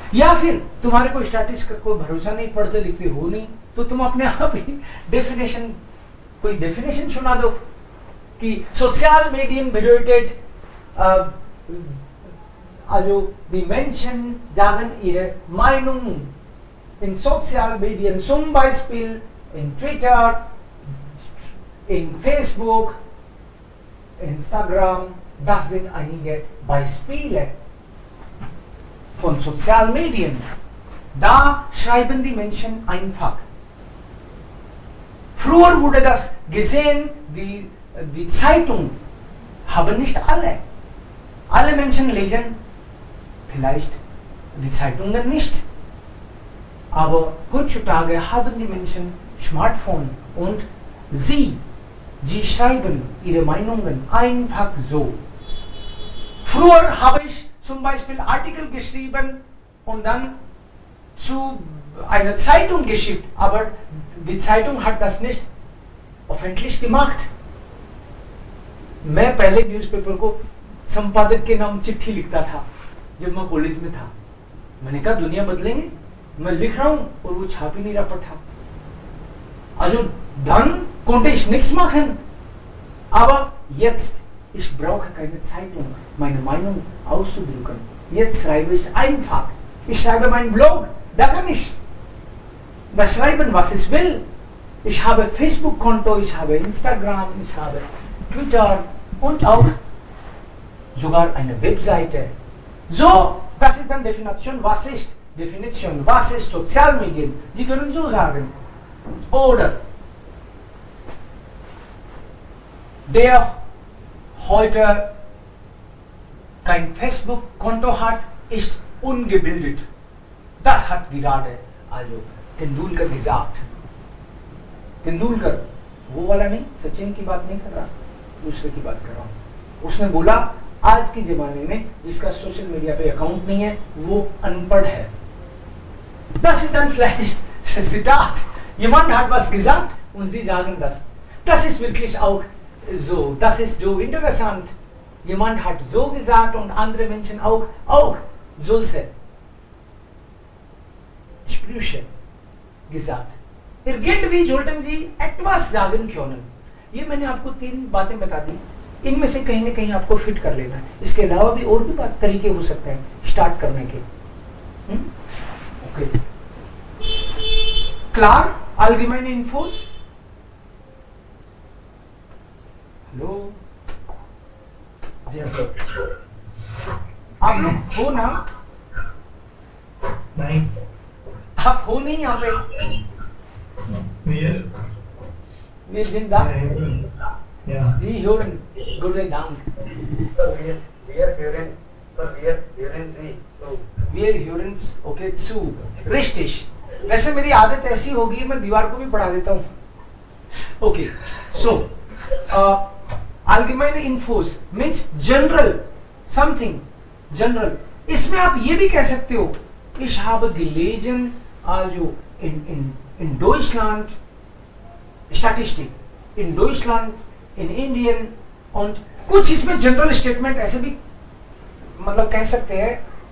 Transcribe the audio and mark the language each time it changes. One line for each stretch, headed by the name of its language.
Hindi: या फिर तुम्हारे को स्टैटिस्टिक्स का कोई भरोसा नहीं, पढ़ते लिखते हो नहीं, तो तुम अपने आप ही कोई डेफिनेशन सुना दो कि social media
German: bedeutet also die Menschen sagen ihre Meinung in sozialen Medien, zum Beispiel in Twitter, in Facebook, Instagram. Das sind einige Beispiele von sozialen Medien. Da schreiben die Menschen einfach. Früher wurde das gesehen, die Zeitung haben nicht alle. Alle Menschen lesen vielleicht die Zeitungen nicht. Aber heutzutage haben die Menschen Smartphone und sie schreiben ihre Meinungen einfach so. Früher habe ich zum Beispiel Artikel geschrieben und dann zu einer Zeitung geschickt, aber die Zeitung hat das nicht öffentlich gemacht.
Hindi: मैं पहले newspaper को संपादक के नाम चिट्ठी लिखता था जब मैं कॉलेज में था. मैंने कहा दुनिया बदलेंगे, मैं लिख रहा हूँ और वो छाप ही नहीं रहा था.
German: Also dann konnte ich nichts machen. Aber jetzt, ich brauche keine Zeitung, meine Meinung auszudrücken. Jetzt schreibe ich einfach. Ich schreibe meinen Blog, da kann ich das schreiben, was ich will. Ich habe Facebook-Konto, ich habe Instagram, ich habe Twitter und auch sogar eine Webseite. So, das ist dann Definition, was ist Sozialmedien. Sie können so sagen. Oder der heute kein Facebook-Konto hat, ist ungebildet. Das hat gerade also
Hindi: Tendulkar
German: gesagt.
Hindi: Tendulkar वो वाला नहीं, सचिन की बात नहीं कर रहा, दूसरे की बात कर रहा हूँ. उसने बोला आज के जमाने में जिसका सोशल मीडिया पे अकाउंट नहीं है वो अनपढ़ है.
German: Das ist dann vielleicht Zitat. Jemand hat was gesagt und Sie sagen das. Das ist wirklich auch so. Das ist so interessant. Jemand hat so gesagt und andere Menschen auch solche Sprüche gesagt. Irgendwie sollten Sie etwas sagen können.
Hindi: ये मैंने आपको 3 बातें बता दी. इनमें से कहीं ना कहीं आपको फिट कर लेना है. इसके अलावा भी और भी तरीके हो सकते हैं स्टार्ट करने के. Okay.
German: Klar, allgemeine Infos.
English: Hello.
Hindi: आप लोग हो ना? नहीं. आप हो नहीं यहाँ पे?
German: Wir sind da. Ja. Sie hören. Guten Dank. Wir hören Sie so. Wir hören okay zu. Richtig.
Hindi: वैसे मेरी आदत ऐसी होगी मैं दीवार को भी पढ़ा देता हूँ. Okay.
English: So,
German: allgemeine Infos
English: means general something. General.
Hindi: इसमें आप ये भी कह सकते हो
German: Ich habe gelesen, also in Deutschland Statistik, in Deutschland, in Indien
Hindi: und कुछ इसमें जनरल स्टेटमेंट ऐसे भी मतलब कह सकते हैं.